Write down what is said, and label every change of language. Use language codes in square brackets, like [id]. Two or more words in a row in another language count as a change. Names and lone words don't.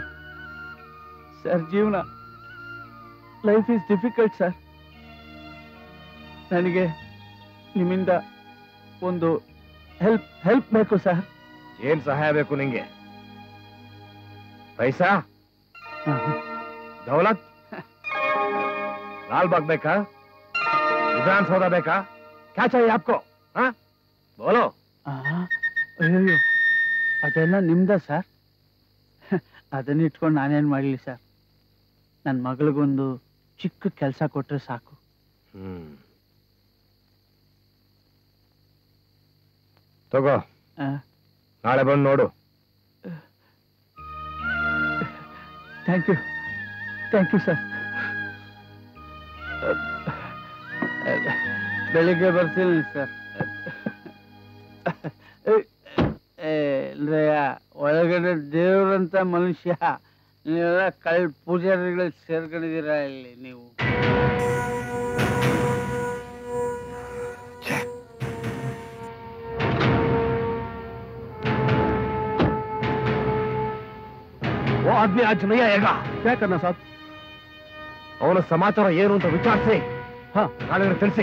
[kn] ಸರ್, ಜೀವನ [en] life is difficult [kn] ಸರ್. ನನಗೆ ನಿಮ್ಮಿಂದ ಒಂದು ಹೆಲ್ಪ್ ಬೇಕು ಸರ್. ಏನ್ ಸಹಾಯ ಬೇಕು ನಿಂಗೆ? ಪೈಸಾ? ದೌಲತ್? लाल बाग ಬೇಕಾ? ವಿಧಾನಸೌಧ ಬೇಕಾ? [hi] क्या चाहिए आपको? हाँ बोलो. [kn] ಅಯ್ಯೋ, ಅದೆಲ್ಲ ನಿಮ್ದ ಸರ್. ಅದನ್ನ ಇಟ್ಕೊಂಡು ನಾನೇನ್ ಮಾಡ್ಲಿ ಸರ್? ನನ್ನ ಮಗಳಿಗೊಂದು ಚಿಕ್ಕ ಕೆಲಸ ಕೊಟ್ರೆ ಸಾಕು. ತಗೋ, ನಾಳೆ ಬಂದು ನೋಡು. [en] Thank you sir. [kn] ಬೆಳಿಗ್ಗೆ ಬರ್ತೀನಿ ಸರ್. ಒಳಗಡೆ ದೇವ್ರಂತ ಮನುಷ್ಯ, ನೀವೆಲ್ಲ ಪೂಜಾರಿಗಳು ಸೇರ್ಕೊಂಡಿದ್ದೀರಾ ಇಲ್ಲಿ ನೀವು. [hi] वो आदमी आज नहीं आएगा. क्या करना साहब? [kn] ಅವನ ಸಮಾಚಾರ ಏನು ಅಂತ ವಿಚಾರಿಸಿ ನಾಳೆ ತಿಳಿಸಿ.